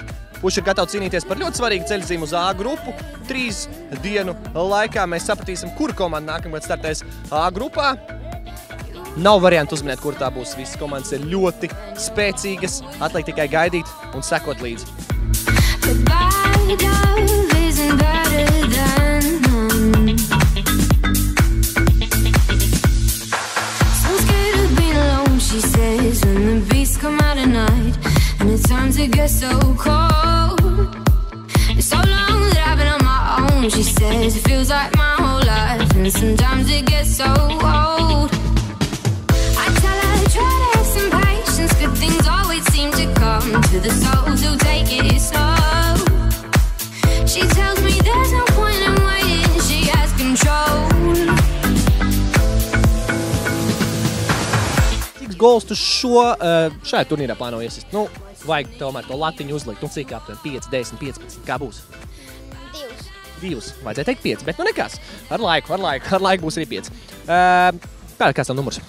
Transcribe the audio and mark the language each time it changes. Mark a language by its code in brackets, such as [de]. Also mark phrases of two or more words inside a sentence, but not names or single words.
[lv] Puši ir gatavi cīnīties par ļoti svarīgu ceļzīmu uz A grupu. 3 dienu laikā mēs sapratīsim, kura komanda nākamgad startēs A grupā. Nav variantu uzminēt, kur tā būs. Visas komandas ir ļoti spēcīgas. Atliek tikai gaidīt un sekot līdzi. [en] She says when the beats come out at night and it's time to get so cold. It's so long that I've been on my own. She says it feels like my whole life and sometimes it gets so old. I tell her try to have some patience. Good things always seem to come to the souls who take it slow. She tells me there's no point in waiting. She has control. [lv] Gols tu šajā turnīrā plāno iesist? Nu, vajag tomēr to latiņu uzlikt. Nu, cik aptuveni 5, 10, 15? Kā būs? 2. Vajadzēja teikt 5, bet nu nekas. Ar laiku būs arī 5. Kāds tam numurs?